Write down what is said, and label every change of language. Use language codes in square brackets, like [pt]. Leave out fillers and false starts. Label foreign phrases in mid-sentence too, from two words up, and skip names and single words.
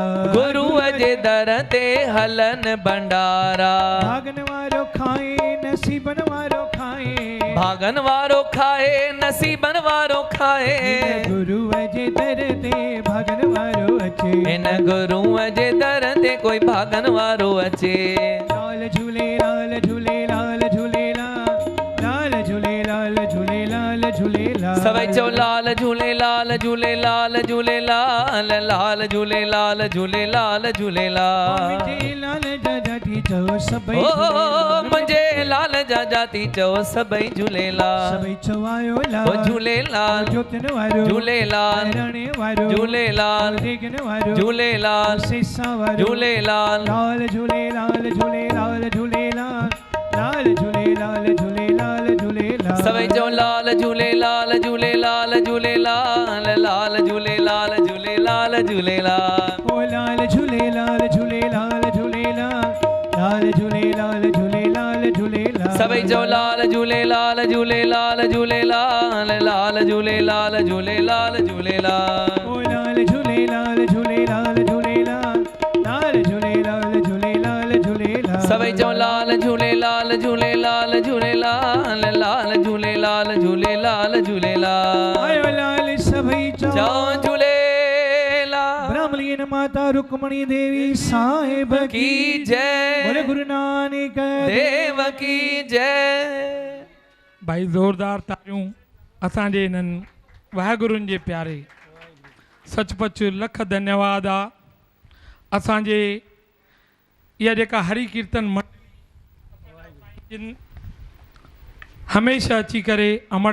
[sd] गुरुअ जे दर ते हलन भंडारा भागन वारो खाए नसीबन वारो खाए भागन वारो खाए नसीबन वारो खाए गुरुअ जे दर ते भागन वारो अचे इन गुरुअ जे दर ते कोई भागन वारो अचे लाल झूले लाल झूले लाल झूले लाल झूले लाल झूले लाल झूले लाल सभई चओ लाल झूले लाल झूले लाल झूले लाल लाल झूले लाल झूले लाल झूले लाल मुझे लाल जाती चओ सभई ओ मुंहिंजे लाल जा जाती चओ सभई झूलेलाल सभई चवायो ओ लाल झूलेलाल जोतन वारो झूलेलाल रण वारो झूलेलाल रेगन वारो झूलेलाल सेसा वारो झूलेलाल लाल झूले लाल झूले लाल झूले लाल झूले लाल झूले लाल झूले लाल सभई चओ लाल झूलेलाल झूलेलाल झूलेलाल लाल झूलेलाल झूलेलाल झूलेलाल ओ लाल झूले लाल झूले लाल झूले लाल झूले लाल झूले लाल झूले लाल सभई चओ लाल झूलेलाल झूलेलाल झूलेलाल लाल झूलेलाल झूलेलाल झूलेलाल ओ लाल झूले लाल झूले लाल झूले लाल झूले लाल झूले लाल झूले लाल सभई चओ लाल झूलेलाल झूलेलाल झूलेलाल लाल झूलेलाल झूलेलाल झूलेलाल आयो लाल सभई चओ झूलेलाल ब्राह्मणीन माता रुक्मणी देवी साहिब [hi] की जय बोले गुरु नानक देव की जय [sd] भाई ज़ोरदार तारियूं असांजे इन्हनि वाहेगुरुनि जे प्यारे सचपच लख धन्यवाद आहे असांजे इहा जेका हरि कीर्तन मंडली हमेशह अची करे अमर